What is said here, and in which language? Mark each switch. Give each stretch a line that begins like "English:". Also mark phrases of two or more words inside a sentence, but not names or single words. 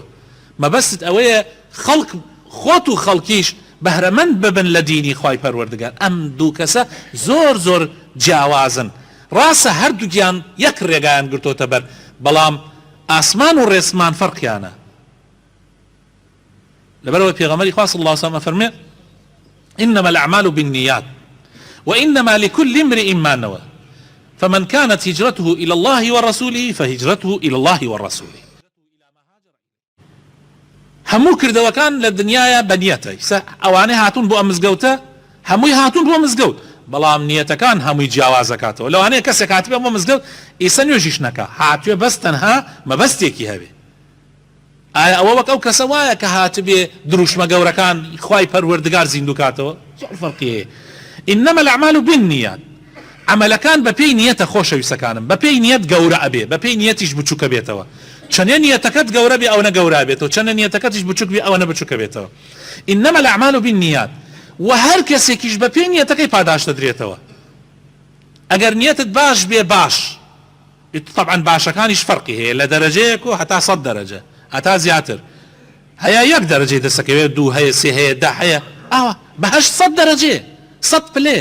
Central Kurdish: مەبەست ئەوەیە خەڵک خۆت و خەڵکیش بەهرەمەند ببن لە دینی خوای پەروەردگار. ئەم دوو کەسە زۆر زۆر جیاوازن، ڕاستە هەردووکیان یەک ڕێگایان گرتۆتە بەر، بەڵام ئاسمان و ڕێسمان فەرقیانە. لەبەرەوە پێغەمبەری خوا
Arabic: صلی الله علیه وسلم فەرمێ إنما الأعمال بالنيات وإنما لكل امرئ ما نوى فمن كانت هجرته إلى الله ورسوله فهجرته إلى الله ورسوله.
Central Kurdish: هەموو کردەوەکان لە دنیاە بە نیەتە، ئەوانەی هاتوون بۆ ئەم مزگەوتە هەمووی هاتوون بۆ مزگەوت، بەڵام نیەتەکان هەمووی جیاواز دەکاتەوە. لەوانەیە کەسێک هاتبێ بۆ مزگەوت ئیسە نوێژیش نەکا، هاتوێ بەس تەنها مەبەستێکی هەبێ. ئایا ئەوە وەک ئەو کەسە وایە کە هاتبێ دروشمە گەورەکان خوای پەروەردگار زیندوو کاتەوە؟ زۆر فەرقی هەیە.
Arabic: إنما الأعمال بالنيات،
Central Kurdish: عملەکان بە پێی نیەتە خۆشەویستەکانم، بە پێی نیەت گەورە ئەبێ، بە پێی نیەتیش بچووکە بێتەوە. چەندێ نیەتەکەت گەورە بێ ئەوە گەورە بێتەوە، چەندە نیەتەکەتیش بچووک بێ ئەوە بچووکە بێتەوە.
Arabic: إنما الأعمال بالنيات،
Central Kurdish: و هەر کەسێکیش بە پێی نیەتەکەی پاداش دەدرێتەوە. ئەگەر نیەتت باش بێ باش، طبعا باشەکانیش فەرقی هەیە لە دەرەجەیەک و هەتا 100 دەرەجە هەتا زیاتر، هەیە یەک دەرەجەی دەسەکەوێت، دوو هەیە، سێ هەیە، دا هەیە، ئاوە بەهەشت 100 دەرەجێ، 100 پلێ.